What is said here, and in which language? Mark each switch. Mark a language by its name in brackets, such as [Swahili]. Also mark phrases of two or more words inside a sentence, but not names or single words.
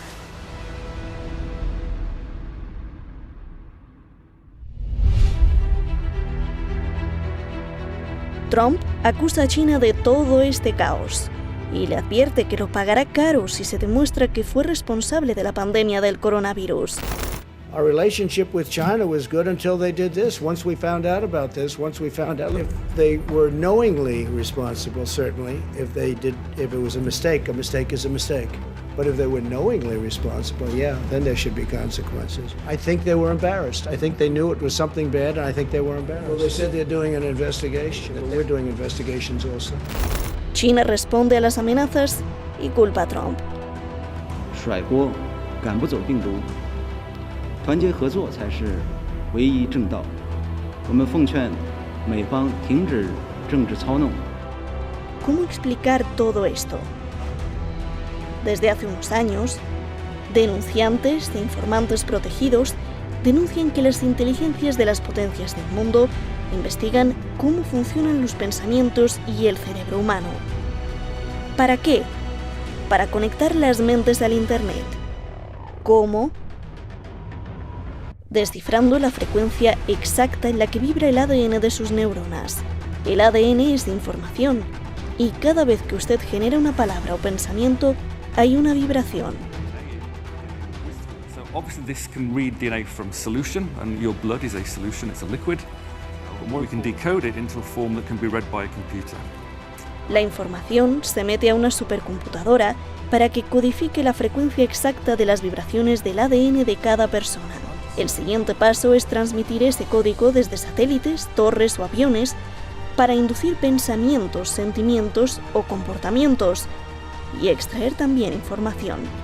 [Spanish] Trump acusa a China de todo este caos y le advierte que lo pagará caro si se demuestra que fue responsable de la pandemia del coronavirus. [English] Our relationship with China was good until they did this. Once we found out about this, if they were knowingly responsible, certainly, if it was a mistake is a mistake. But if they were knowingly responsible, yeah, then there should be consequences. I think they were embarrassed. I think they knew it was something bad, and I think they were embarrassed. Well, they said they're doing an investigation. Well, we're doing investigations also. [Spanish] China responde a las amenazas y culpa a Trump. [Chinese] 甩锅赶不走病毒。团结合作才是唯一正道。我们奉劝美方停止政治操弄。 [Spanish] ¿Cómo explicar todo esto? Desde hace unos años, denunciantes e informantes protegidos denuncian que las inteligencias de las potencias del mundo investigan cómo funcionan los pensamientos y el cerebro humano. ¿Para qué? Para conectar las mentes al Internet. ¿Cómo? Descifrando la frecuencia exacta en la que vibra el ADN de sus neuronas. El ADN es información, y cada vez que usted genera una palabra o pensamiento, hay una vibración. [English] So obviously this can read DNA from solution, and your blood is a solution, it's a liquid. We can decode it into a form that can be read by a computer. [Spanish] La información se mete a una supercomputadora para que codifique la frecuencia exacta de las vibraciones del ADN de cada persona. El siguiente paso es transmitir ese código desde satélites, torres o aviones para inducir pensamientos, sentimientos o comportamientos y extraer también información.